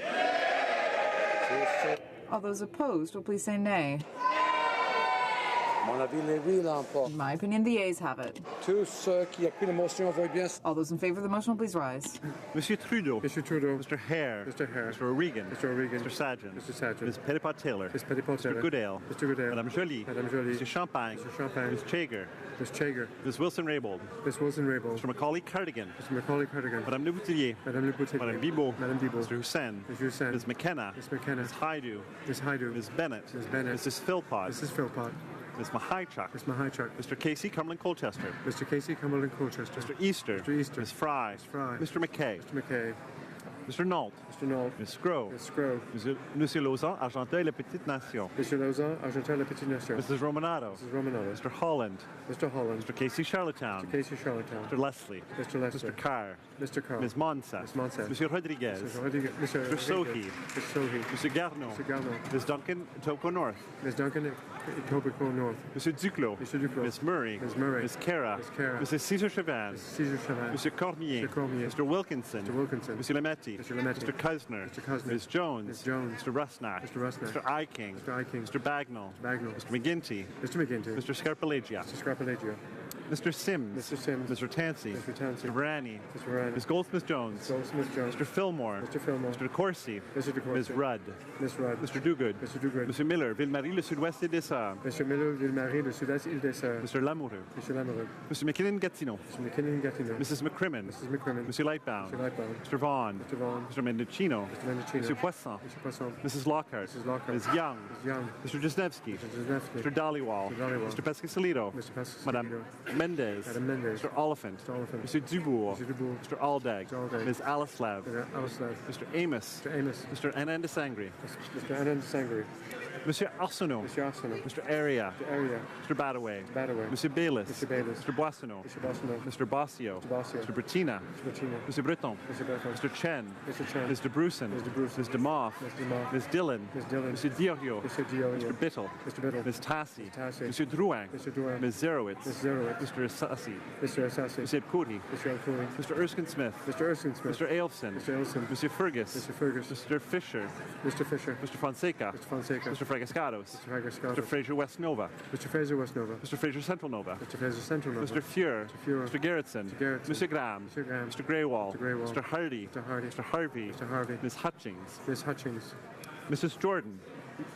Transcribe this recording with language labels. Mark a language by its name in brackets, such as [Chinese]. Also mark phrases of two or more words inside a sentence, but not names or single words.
[English] All those opposed will please say nay. In my opinion, the yeas have it. All those in favor of the motion will please rise. Monsieur Trudeau. Monsieur Trudeau. Mr. Hare. Mr. Hare. Mr. O'Regan. Mr. O'Regan. Mr. Sargent. Mr. Sargent. Ms. Petitpas-Taylor. Ms. Petitpas-Taylor. Mr. Goodale. Mr. Goodale. Madame Joly. Madame Joly. Mr. Champagne. Mr. Champagne. Ms. Chager. Ms. Chager. Ms. Wilson-Raybould. Ms. Wilson-Raybould. Mr. Macaulay-Cardigan. Mr. Macaulay-Cardigan. Madame Le Boutillier. Madame Le Boutillier. Madame Bibeau. Madame Bibeau. Mr. Hussein. Mr. Hussein. Ms. McKenna. Ms. McKenna. Ms. Haidu. Ms. Haidu. Ms. Bennett. Ms. Bennett. Mrs. Philpott. Mrs. Philpott. Ms. Mahichuk. Ms. Mahichuk. Mr. Casey Cumberland-Colchester. Mr. Casey Cumberland Colchester. Mr. Easter. Mr. Easter. Ms. Fry. Ms. Fry. Mr. McKay. Mr. McKay. Mr. Nault. Mr. Nault. Ms. Scrow. Ms. Scrow. Monsieur Lauzon, Argenteuil, La Petite Nation. Monsieur Lauzon, Argenteuil, La Petite Nation. Mrs. Romanato. Mrs. Romanato. Mr. Holland. Mr. Holland. Mr. Casey Charlottetown. Mr. Casey Charlottetown. Mr. Leslie. Mr. Leslie. Mr. Carr. Mr. Carr. Ms. Monsat. Ms. Monsat. Monsieur Rodriguez. Mr. Rodriguez. Mr. Sohi. Mr. Sohi. Monsieur Garneau. Mr. Garneau. Ms. Duncan, Toko North. Ms. Duncan, Etobicoke North. Monsieur Duclos. Mr. Duclos. Ms. Murray. Ms. Murray. Ms. Cara. Ms. Cara. Mrs. Cesar Chavan. Caesar Chavan. Monsieur Cormier. Mr. Cormier. Mr. Wilkinson. Mr. Wilkinson. Monsieur Lametti. Mr. Lametti. Mr. Cusner. Mr. Cusner. Ms. Jones. Ms. Jones. Mr. Rusnak. Mr. Rusnak. Mr. Iking. Mr. Iking. Mr. Bagnall. Mr. Bagnall. Mr. McGinty. Mr. McGinty. Mr. Scarpellegia. Mr. Scarpellegia. Mr. Sims. Mr. Sims. Mr. Tansey. Mr. Tansey. Mr. Varani. Mr. Varani. Ms. Goldsmith-Jones. Goldsmith-Jones. Mr. Fillmore. Mr. Fillmore. Mr. DeCourcy. Mr. DeCourcy. Ms. Rudd. Ms. Rudd. Mr. Duguid. Mr. Duguid. Mr. Miller, Ville-Marie, le sud-ouest et des Sœurs. Mr. Miller, Ville-Marie, le sud-est, Île-des-Sœurs. Mr. Lamoureux. Mr. Lamoureux. Mr. McKinnon-Gatineau. Mr. McKinnon-Gatineau. Mrs. McCrimmon. Mrs. McCrimmon. Mr. Lightbound. Mr. Lightbound. Mr. Vaughan. Mr. Vaughan. Mr. Mendocino. Mr. Mendocino. Mr. Poisson. Mr. Poisson. Mrs. Lockhart. Mrs. Lockhart. Ms. Young. Ms. Young. Mr. Jesnevsky. Mr. Jesnevsky. Mr. Dollywall. Mr. Dollywall. Mr. Pescasolido. Mr. Pescasolido. Madame Mendez. Madame Mendez. Mr. Oliphant. Mr. Oliphant. Mr. Dubourg. Mr. Dubourg. Mr. Aldag. Mr. Aldag. Ms. Alislav. Mr. Alislav. Mr. Amos. Mr. Amos. Mr. Anand Sangri. Mr. Anand Sangri. Monsieur Arsenault. Monsieur Arsenault. Mr. Area. Mr. Area. Mr. Badaway. Mr. Badaway. Monsieur Bayliss. Mr. Bayliss. Mr. Boissonneau. Mr. Boissonneau. Mr. Bossio. Mr. Bossio. Mr. Bettina. Mr. Bettina. Mr. Breton. Mr. Breton. Mr. Chen. Mr. Chen. Ms. DeBrusen. Ms. DeBrusen. Ms. DeMoff. Ms. DeMoff. Ms. Dillon. Ms. Dillon. Monsieur Diorio. Mr. Diorio. Mr. Bittle. Mr. Bittle. Ms. Tassi. Mr. Tassi. Monsieur Drouin. Mr. Drouin. Ms. Zerowitz. Ms. Zerowitz. Mr. Assassi. Mr. Assassi. Monsieur Puri. Mr. Alcouri. Mr. Erskine Smith. Mr. Erskine Smith. Mr. Ailson. Mr. Ailson. Monsieur Fergus. Mr. Fergus. Mr. Fisher. Mr. Fisher. Mr. Fonseca. Mr. Fonseca. Mr. Fragascados. Mr. Fragascados. Mr. Fraser West Nova. Mr. Fraser West Nova. Mr. Fraser Central Nova. Mr. Fraser Central Nova. Mr. Fuhr. Mr. Fuhr. Mr. Gerritsen. Mr. Gerritsen. Mr. Graham. Mr. Graham. Mr. Greywall. Mr. Greywall. Mr. Hardy. Mr. Hardy. Mr. Harvey. Mr. Harvey. Ms. Hutchings. Ms. Hutchings. Mrs. Jordan.